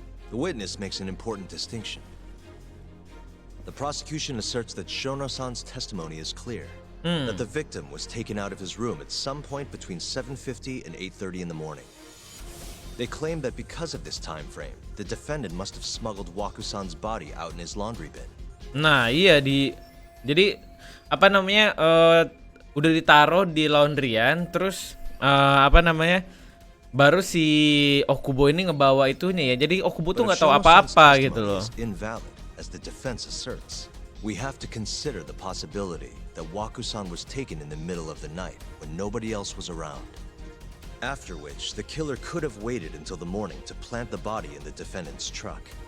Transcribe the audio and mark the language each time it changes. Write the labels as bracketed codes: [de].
[en] The witness makes an important distinction. The prosecution asserts that Shono-san's testimony is clear, that the victim was taken out of his room at some point between 7:50 and 8:30 in the morning. They claim that because of this time frame, the defendant must have smuggled Waku-san's body out in his laundry bin. [id] Nah, iya jadi apa namanya? Udah ditaruh di laundryan, terus apa namanya? Baru si Okubo ini ngebawa itunya ya. Jadi Okubo tuh nggak tahu apa-apa gitu loh. [en] Invalid, as the defense asserts. We have to consider the possibility that Waku-san was taken in the middle of the night when nobody else was around. After which, the killer could have waited until the morning to plant the body in the defendant's truck.